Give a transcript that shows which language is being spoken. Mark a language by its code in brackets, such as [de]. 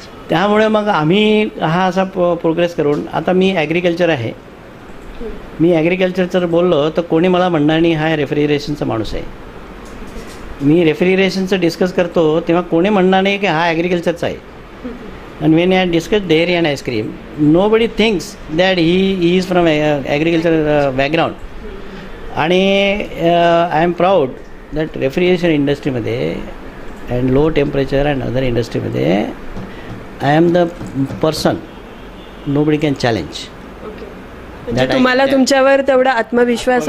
[mr] त्यामुळे मग आम्ही हा असा प्रोग्रेस करून, आता मी ॲग्रिकल्चर आहे, मी ॲग्रिकल्चरचं बोललो तर कोणी मला म्हणणार नाही हा रेफ्रिजरेशनचा माणूस आहे. मी रेफ्रिजरेशनचं डिस्कस करतो तेव्हा कोणी म्हणणार नाही की हा ॲग्रिकल्चरचा आहे. [en] And when I discuss dairy and ice cream, nobody thinks that he is from agriculture background. आणि I am proud that refrigeration इंडस्ट्रीमध्ये and low temperature and other इंडस्ट्रीमध्ये I am the person nobody can challenge. [mr] म्हणजे तुम्हाला तुमच्यावर तेवढा आत्मविश्वास